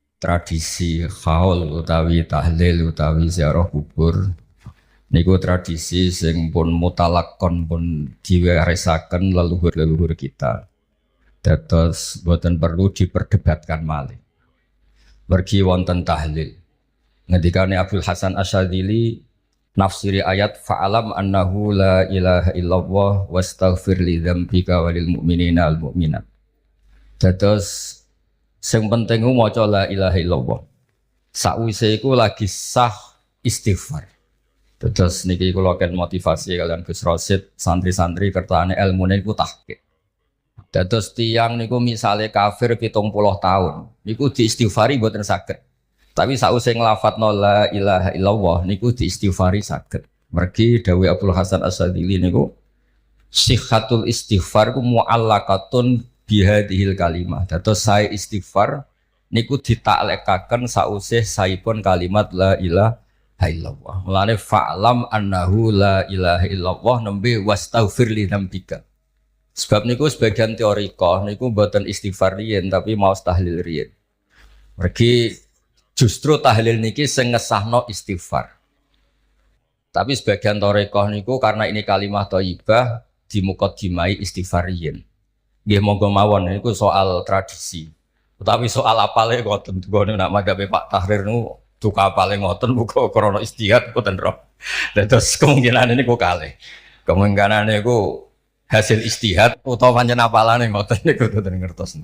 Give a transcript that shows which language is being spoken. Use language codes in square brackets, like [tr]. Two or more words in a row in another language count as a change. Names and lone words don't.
[jv] tradisi haul utawi tahlil utawi ziarah kubur niku tradisi sing pun mutalakon pun diweresaken leluhur-leluhur kita. Dados boten perlu diperdebatkan malih. Mergi wonten tahlil. Ngendikane Abdul Hasan Asyadzili nafsiri ayat [ar] فاعلم أنه لا إله إلا الله واستغفر لذنبك وللمؤمنين والمؤمنات. [jv] Dados sing penting ku maca [ar] لا إله إلا الله. [jv] Sakwise iku lagi sah istighfar. Dados niki kula ken motivasi kalian Gus Rosid santri-santri kertane ilmune iku tahqiq. Dados tiyang niku misale kafir 70 tahun niku diistighfari mboten saged. Tapi sakwise nglafatno [ar] لا إله إلا الله [jv] niku diistighfari saged. Mergi dawuh Abdul Hasan Asyadzili niku [ar] صحة الاستغفار [jv] ku [ar] معلقة بهذه الكلمة. [jv] Dados saya istighfar niku ditaklekaken sausih saipun kalimat [ar] لا إله إلا الله. [jv] Mulane [ar] فاعلم أنه لا إله إلا الله [jv] nembe [ar] واستغفر لذنبك. [jv] Sebab niku sebagian teorika niku mboten istighfar riyen tapi maos tahlil riyen. Mergi justru tahlil niki sing ngesahno istighfar. Tapi sebagian teorika niku [id] karena ini kalimat thayyibah [jv] dimukadimai istighfar riyen. Nggih monggo mawon niku soal tradisi. Utawi soal apale ngoten nggone nak madhabe Pak Tahrir niku duka apale ngoten muga krana istihad mboten roh. Terus kemungkinan niku kalih. Kemungkinan niku hasil istihad utawa pancen apalane ngoten niku mboten ngertos.